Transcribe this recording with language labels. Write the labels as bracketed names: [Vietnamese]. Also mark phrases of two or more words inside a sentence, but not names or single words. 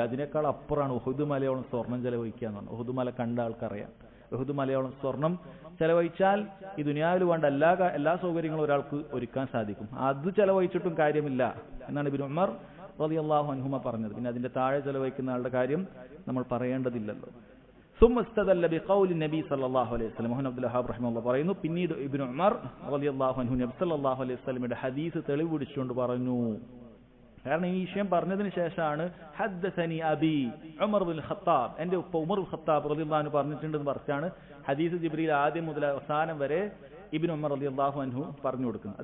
[Malayalam] അതിനേക്കാൾ അപ്പുറമാണ് ഉഹുദ് മലയോളം സ്വർണം ചെലവഴിക്കുക എന്ന് പറഞ്ഞത്. ഉഹുദ് മല കണ്ട ആൾക്കറിയാം. ഉഹുദ് മലയോളം സ്വർണം ചെലവഴിച്ചാൽ ഈ ദുനിയാവിൽ വേണ്ട എല്ലാ സൗകര്യങ്ങളും ഒരാൾക്ക് ഒരുക്കാൻ സാധിക്കും. അത് ചെലവഴിച്ചിട്ടും കാര്യമില്ല എന്നാണ് ഇബ്നു ഉമർ [Arabic] رضي الله عنهما [Malayalam] പറഞ്ഞത്. പിന്നെ അതിന്റെ താഴെ ചെലവഴിക്കുന്ന ആളുടെ കാര്യം നമ്മൾ പറയേണ്ടതില്ലല്ലോ. [Arabic] ثم استدل بقول النبي صلى الله عليه وسلم. [Malayalam] മുഹമ്മദ് അബ്ദുൽ വഹാബ് റഹിമഹുല്ലാഹ് പറയുന്നു, പിന്നീട് ഇബ്നു ഉമർ [Arabic] رضي الله عنه [Malayalam] നബി [Arabic] صلى الله عليه وسلم [Malayalam] ഹദീസ് തെളിവ് പിടിച്ചുകൊണ്ട് പറഞ്ഞു. കാരണം ഈ വിഷയം പറഞ്ഞതിന് ശേഷമാണ് [Arabic] حدثني أبي عمر بن الخطاب, [Malayalam] എന്റെ ഉപ്പ ഉമർ ബിൻ ഖത്താബ് [Arabic] رضي الله عنه [Malayalam] പറഞ്ഞിട്ടുണ്ടെന്ന് പറഞ്ഞാണ് ഹദീസ് ജിബ്രീൽ ആദ്യം മുതൽ അവസാനം വരെ ഇബ്നു ഉമർ [Arabic] رضي الله عنه [Malayalam] പറഞ്ഞു കൊടുക്കുന്നത്.